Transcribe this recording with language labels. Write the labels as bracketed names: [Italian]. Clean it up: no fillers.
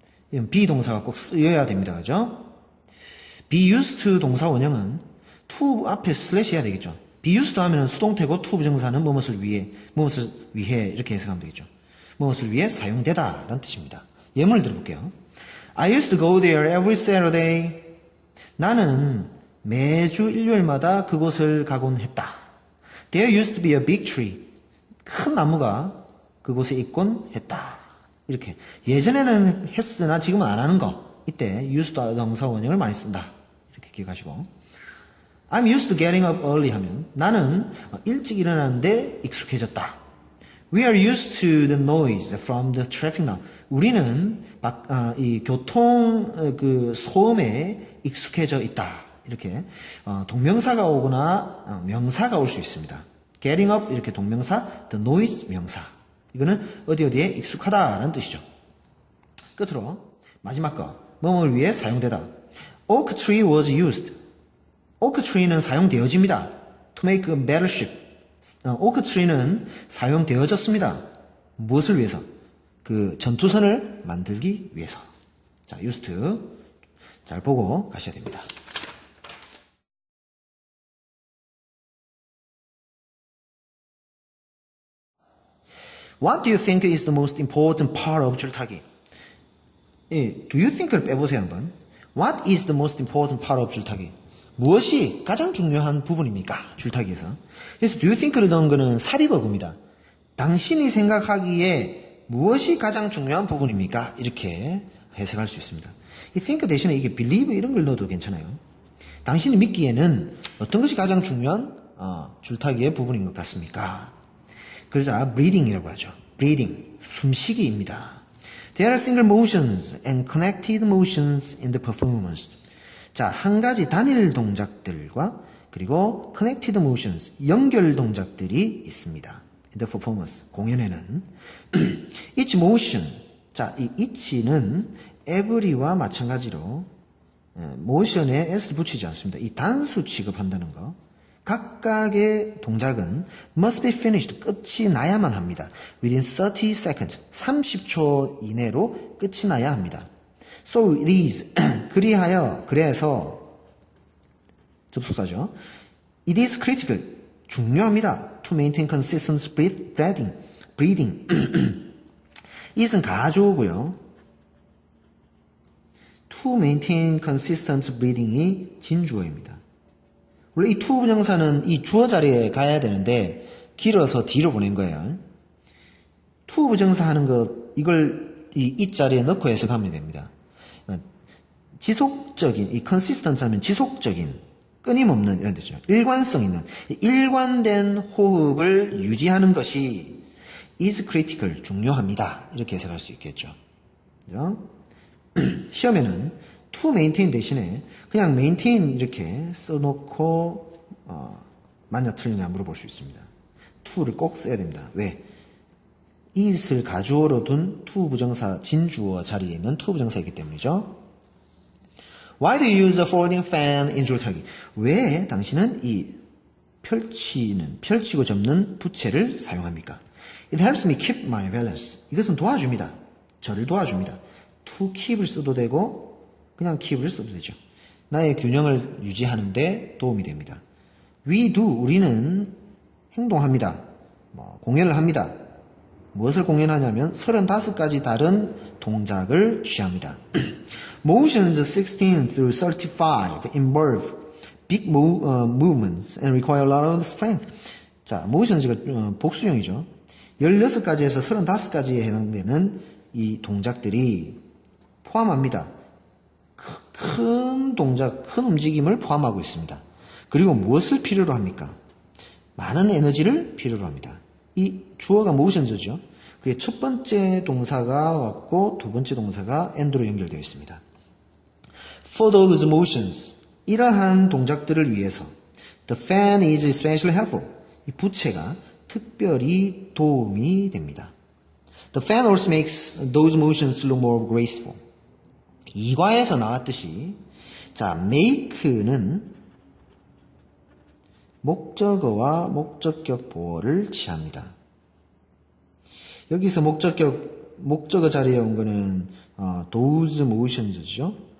[Korean] 이건 be 동사가 꼭 쓰여야 됩니다. 그죠? be used to 동사 원형은 to 앞에 슬래시 해야 되겠죠. be used to 하면 수동태고 to 부정사는 무엇을 위해 이렇게 해석하면 되겠죠. 무엇을 위해 사용되다 라는 뜻입니다. 예문을 들어볼게요. [English] I used to go there every Saturday. [Korean] 나는 매주 일요일마다 그곳을 가곤 했다. [English] There used to be a big tree. [Korean] 큰 나무가 그곳에 있곤 했다. 이렇게. 예전에는 했으나 지금은 안 하는 거. 이때 used to 동사 원형을 많이 쓴다. 이렇게 기억하시고. [English] I'm used to getting up early [Korean] 하면 나는 일찍 일어나는데 익숙해졌다. [English] We are used to the noise from the traffic now. [Korean] 우리는 이 교통 소음에 익숙해져 있다. 이렇게 동명사가 오거나 명사가 올 수 있습니다. [English] Getting up [Korean] 이렇게 동명사, [English] the noise 명사. [Korean] 이거는 어디에 익숙하다라는 뜻이죠. 끝으로 마지막 거. 뭐뭐를 위해 사용되다. [English] Oak tree was used. [Korean] 오크 트리는 사용되어집니다. [English] To make a battleship. [Korean] 오크 트리는 사용되어졌습니다. 무엇을 위해서? 그 전투선을 만들기 위해서. 자, used to. 잘 보고 가셔야 됩니다. [English] What do you think is the most important part of 줄타기? [Korean] do you think를 빼보세요 한번. [English] What is the most important part of 줄타기? [Korean] 무엇이 가장 중요한 부분입니까? 줄타기에서. 그래서 do you think를 넣은 거는 삽입어구입니다. 당신이 생각하기에 무엇이 가장 중요한 부분입니까? 이렇게 해석할 수 있습니다. 이 think 대신에 이게 believe 이런 걸 넣어도 괜찮아요. 당신이 믿기에는 어떤 것이 가장 중요한 줄타기의 부분인 것 같습니까? 그러자 breathing이라고 하죠. breathing, 숨쉬기입니다. [English] There are single motions and connected motions in the performance. [Korean] 자, 한 가지 단일 동작들과 그리고 connected motions, 연결 동작들이 있습니다. [English] In the performance, [Korean] 공연에는 each motion, 자, 이 each는 every와 마찬가지로 모션에 s를 붙이지 않습니다. 이 단수 취급한다는 거. 각각의 동작은 [English] must be finished, [Korean] 끝이 나야만 합니다. [English] within 30 seconds, [Korean] 30초 이내로 끝이 나야 합니다. [English] So it is, [Korean] 그래서 접속사죠. [English] It is critical, [Korean] 중요합니다. [English] To maintain consistent breathing. [Korean] it은 가주어고요. [English] To maintain consistent breathing이 진주어입니다. [Korean] 원래 이 to 부정사는 이 주어 자리에 가야 되는데 길어서 뒤로 보낸 거예요. to 부정사 하는 것, 이걸 이 it 자리에 넣고 해석하면 됩니다. 지속적인, 이 consistent 하면 지속적인, 끊임없는 이런 뜻이죠. 일관성 있는, 일관된 호흡을 유지하는 것이 [English] is critical, [Korean] 중요합니다. 이렇게 해석할 수 있겠죠. 그죠? 시험에는 to maintain 대신에 그냥 maintain 이렇게 써놓고 맞냐 틀리냐 물어볼 수 있습니다. to를 꼭 써야 됩니다. 왜? is를 가주어로 둔 to 부정사 진주어 자리에 있는 to 부정사이기 때문이죠. [English] Why do you use the folding fan in 줄타기? [Korean] 왜 당신은 이 펼치고 접는 부채를 사용합니까? [English] It helps me keep my balance. [Korean] 이것은 도와줍니다. 저를 도와줍니다. to keep을 써도 되고 그냥 keep을 써도 되죠. 나의 균형을 유지하는 데 도움이 됩니다. We do, 우리는 행동합니다. 공연을 합니다. 무엇을 공연하냐면 35가지 다른 동작을 취합니다. [English] Motions 16 through 35 involve big movements and require a lot of strength. [Korean] 자, motions가 복수형이죠. 16가지에서 35가지에 해당되는 이 동작들이 포함합니다. 큰 동작, 큰 움직임을 포함하고 있습니다. 그리고 무엇을 필요로 합니까? 많은 에너지를 필요로 합니다. 이 주어가 motions죠. 그게 첫 번째 동사가 왔고 두 번째 동사가 and로 연결되어 있습니다. [English] For those motions, [Korean] 이러한 동작들을 위해서 [English] the fan is especially helpful. [Korean] 이 부채가 특별히 도움이 됩니다. [English] The fan also makes those motions look more graceful. [Korean] 이과에서 나왔듯이 자, make는 목적어와 목적격 보어를 취합니다. 여기서 목적어 자리에 온 거는 those motions죠.